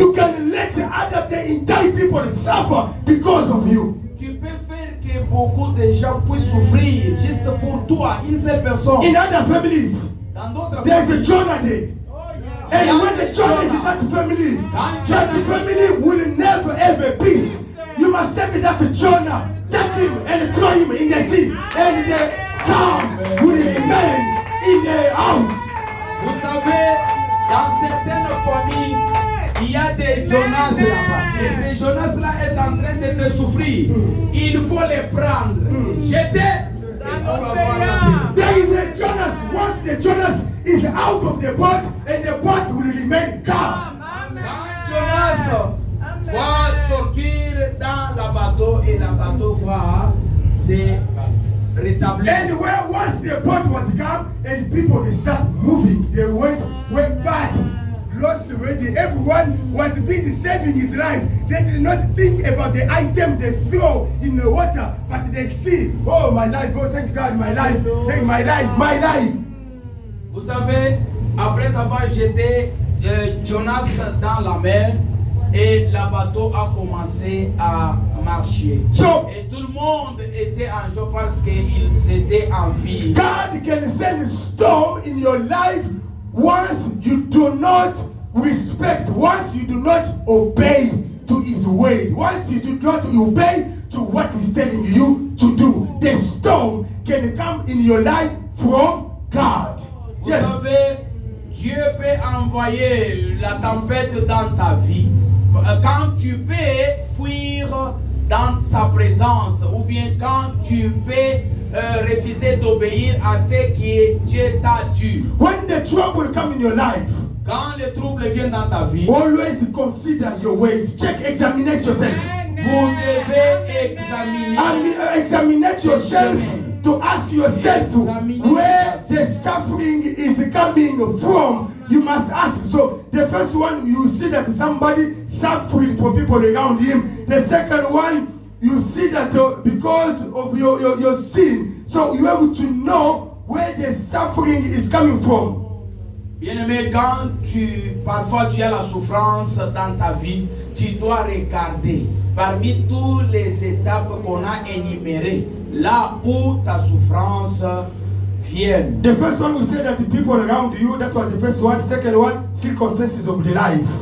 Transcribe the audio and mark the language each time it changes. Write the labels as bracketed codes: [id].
[en] you can let other entire people suffer because of you. [fr] Tu peux faire que beaucoup de gens puissent souffrir juste pour toi, une seule personne. [en] In other families, [fr] Dans d'autres [en] there's a [fr] familles, [en] Jonah Day. And when the Jonah is in that family, that family will never have peace. You must take that Jonah, take him and throw him in the sea. And God will remain in their house. [fr] Vous savez, dans certaines familles, il y a des Jonas là-bas. Et ces Jonas-là est en train de te souffrir. Il faut les prendre, les jeter. Et on va voir la paix. [en] There is a Jonas. Once the Jonas is out of the boat, and the boat will remain calm. [fr] Quand Jonas va sortir dans le bateau et le bateau va se rétablir. [en] And where once the boat was calm and people they start moving, they went back. Lost already. Everyone was busy saving his life. They did not think about the item they throw in the water, but they see, oh my life, oh thank God, my life, thank my life, my life. [fr] Vous savez, après avoir jeté Jonas dans la mer, et le bateau a commencé à marcher. [en] So, [fr] et tout le monde était en joie parce qu'ils étaient en vie. [en] God can send a storm in your life once you do not respect, once you do not obey to his word, once you do not obey to what he's telling you to do. The storm can come in your life from God. [fr] Vous savez, Dieu peut envoyer la tempête dans ta vie quand tu peux fuir dans sa présence, ou bien quand tu peux refuser d'obéir à ce que Dieu t'a dit. [en] When the trouble come in your life, [fr] quand le trouble vient dans ta vie, [en] always consider your ways. Check, examine yourself. [fr] Vous devez [en] examine yourself to ask yourself where the suffering is coming from. You must ask. So the first one, you see that somebody suffering for people around him. The second one, you see that because of your sin. So you have to know where the suffering is coming from. [fr] Bien-aimé, quand parfois tu as la souffrance dans ta vie, tu dois regarder parmi toutes les étapes qu'on a énumérées, là où ta souffrance vient. [en] The first one we say that the people around you, that was the first one. Second one, circumstances of the life.